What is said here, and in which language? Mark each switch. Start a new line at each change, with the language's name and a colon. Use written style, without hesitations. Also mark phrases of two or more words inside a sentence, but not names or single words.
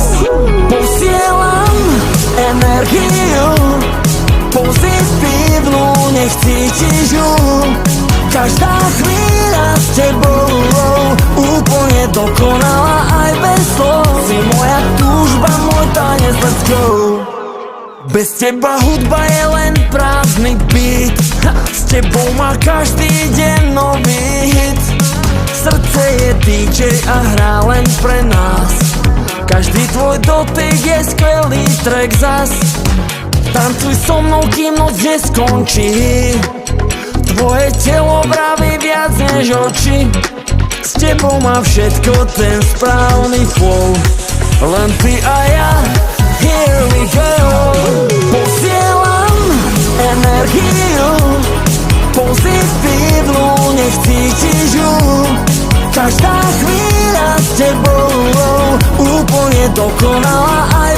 Slovak: Posielam energiu pozitívnu, nech cítiš ju. Každá chvíľa s tebou úplne dokonalá aj bez slov. Si moja túžba, môj tanec,
English: let's go.
Slovak: Bez teba hudba je len prázdny beat. S tebou má každý deň nový hit. Srdce je DJ a hrá len pre nás. Každý tvoj dotyk je skvelý track zas. Tancuj so mnou, kým noc neskončí. Tvoje telo vraví viac než oči. S tebou má všetko ten správny flow. Len ty a ja,
English: here we go.
Slovak: Posielam energiu pozitívnu, nech cítiš ju. Každá chvíľa s tebou úplne dokonalá